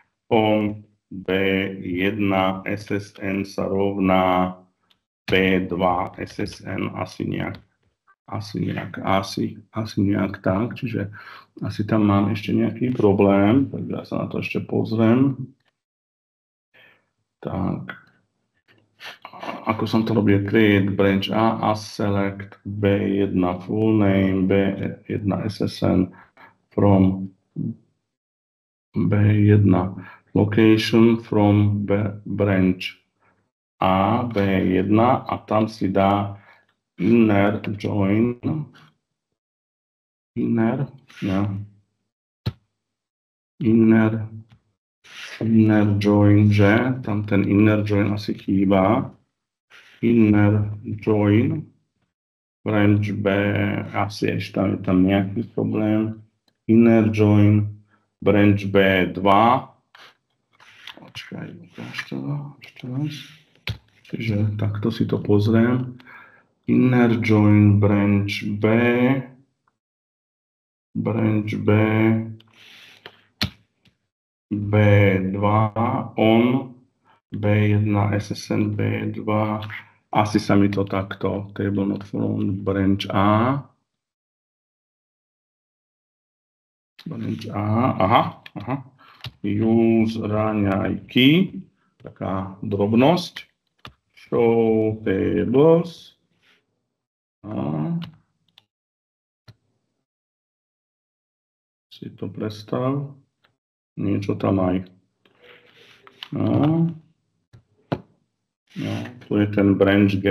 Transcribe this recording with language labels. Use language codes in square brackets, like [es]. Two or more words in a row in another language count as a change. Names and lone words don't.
[sk] B1 SSN sa rovná B2 SSN, asi nejak tak, čiže asi tam mám ešte nejaký problém, tak ja sa na to ešte pozriem. Tak, ako som to robil, [en] create branch A select B1 full name, B1 SSN from B1 location from branch A, B1 [sk] a tam si dá [en] inner join, inner join, [sk] že tam ten [en] inner join [sk] asi chýba, [en] inner join, branch B, [sk] asi ešte je tam nejaký problém, [en] inner join, branch B2, [sk] počkaj, ešte raz, čiže takto si to pozriem, [en] inner join, branch B, B2 on, [sk] B1 SSN, B2, asi sa mi to takto, [en] table not found, branch A, [sk] aha, use raňajky, taká drobnosť, [en] show tables, [sk] si to predstav, niečo tam aj. No, tu je ten branch G.